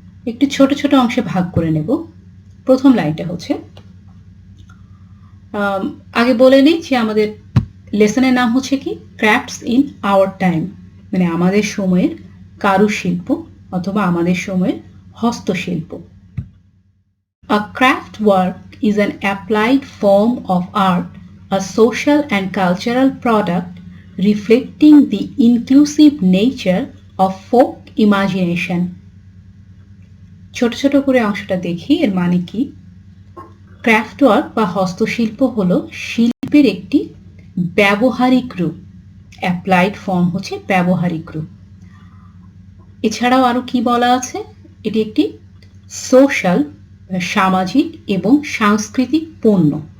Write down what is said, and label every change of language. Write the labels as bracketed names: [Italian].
[Bangla] একটু ছোট ছোট অংশে ভাগ করে নেব। প্রথম লাইনটা হচ্ছে, আগে বলে নিই যে আমাদের লেসনের নাম হচ্ছে কি, [English] crafts in our time, [Bangla] মানে আমাদের সময়ের কারুশিল্প অথবা আমাদের সময়ের হস্তশিল্প। [English] A craft work is an applied form of art, a social and cultural product reflecting the inclusive nature of folk imagination. [Bangla] ছোট ছোট করে অংশটা দেখি, এর মানে কি। ক্রাফট ওয়ার্ক বা হস্তশিল্প হলো শিল্পের একটি ব্যবহারিক রূপ। অ্যাপ্লাইড ফর্ম হচ্ছে ব্যবহারিক রূপ। এছাড়াও আরো কি বলা আছে, এটি একটি সোশ্যাল, সামাজিক এবং সাংস্কৃতিক পণ্য।